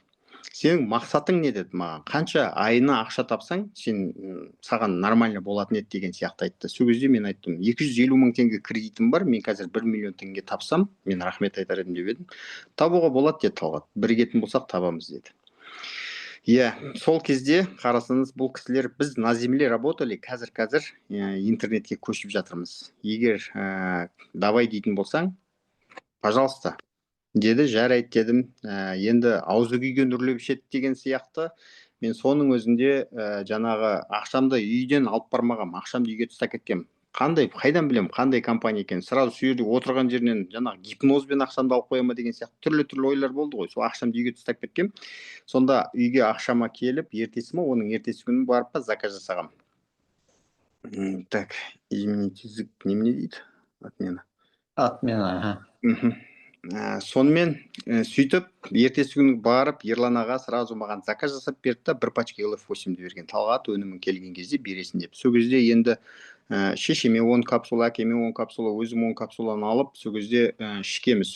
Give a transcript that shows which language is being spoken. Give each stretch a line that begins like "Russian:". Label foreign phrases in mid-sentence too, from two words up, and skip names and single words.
Kazakh: Сенің мақсатың не деді маған? Қанша айына ақша тапсаң, саған нормально болатын еді деген сияқты айтты. Сол кезде мен айттым: 250 мың теңге кредитім бар, мен қазір 1 миллион теңге тапсам, мен рахмет айтар едім деп едім. Табуға болады деді Талғат. Бірігетін болсақ табамыз деді. Сол кезде қарасаңыз, бұл кісілер, біз
Russian: на земле работали,
Kazakh: қазір интернетке көшіп жатырмыз. Егер давай дейтін болсаң, пожалуйста, деді, жарайды дедім. Енді аузы күйген үрлеп ішеді деген сияқты. Мен соның өзінде жаңағы ақшамды үйден алып бармағам, ақшамды үйге тастап кеткем. Қайдан білем қандай компания екенін. Сразу сол жерде отырған жерінен жаңағы гипнозбен ақшамды алып қоя ма деген сияқты түрлі ойлар болды ғой. Сол ақшамды үйге тастап кеткем. Сонда үйге ақшама келіп, оның ертесі күні барып па заказ жасағам.
Russian: Так, изменить язык
Kazakh: немене дейді?
Russian: Отмена.
Kazakh: Сонымен сөйтіп ертесі күні барып Ерлан аға сразу маған заказ жасап берді да, бір пачка LF8-ді берген. Талғат, өнімің келген кезде бересің деп. Сол кезде енді шешеме 10 капсула, әкеме 10 капсула, өзім 10 капсуланы алып, сол кезде ішкеміз.